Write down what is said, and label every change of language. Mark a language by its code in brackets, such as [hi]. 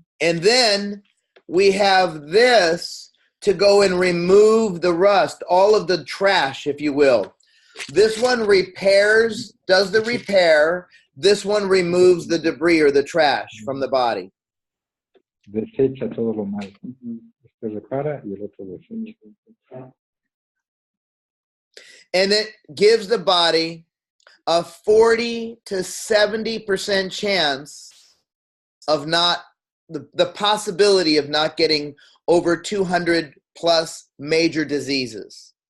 [en] And then we have this to go and remove the rust, all of the trash, if you will. This one does the repair. This one removes the debris or the trash from the body. [es] Desecha todo lo malo. Este repara y el otro desecha. [en] And it gives the body a 40 to 70% chance of not, the possibility of not getting over 200 plus major diseases.